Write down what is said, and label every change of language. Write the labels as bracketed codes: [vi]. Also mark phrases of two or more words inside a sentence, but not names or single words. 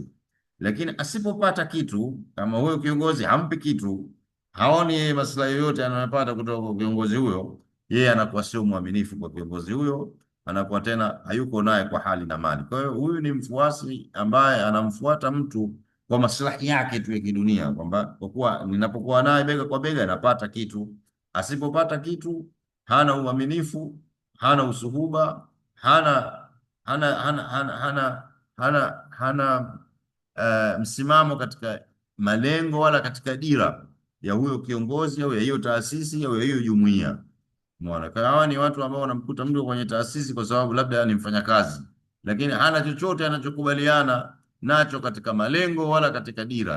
[sw] Lakini asipopata kitu, kama huyo kiongozi hampi kitu, haoni yeye maslahi yote anayopata kutoka kwa kiongozi huyo, yeye anakuwa sio mwaminifu kwa kiongozi huyo, anakuwa tena hayuko naye kwa hali na mali. Kwa hiyo huyu ni mfuasi ambaye anamfuata mtu kwa maslahi yake tu ya kidunia, kwamba kwa kuwa ninapokuwa naye bega kwa bega napata kitu. Asipopata kitu, hana uaminifu, hana usuhuba, hana hana hana hana hana hana, hana msimamo katika malengo wala katika dira ya huyo kiongozi au ya hiyo taasisi au ya hiyo jumuiya. Umeona, hawa ni watu ambao wanamkuta mtu kwenye taasisi kwa sababu labda ni mfanyakazi, lakini hana chochote anachokubaliana nacho katika malengo wala katika dira.